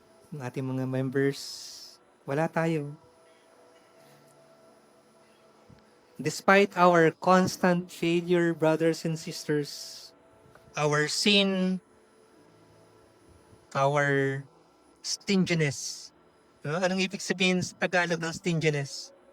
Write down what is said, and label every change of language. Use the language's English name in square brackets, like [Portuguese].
[Filipino] Ang ating mga members, wala tayo. [English] Despite our constant failure, brothers and sisters, our sin, our stinginess. No? [Filipino] Anong ibig sabihin sa Tagalog ng stinginess?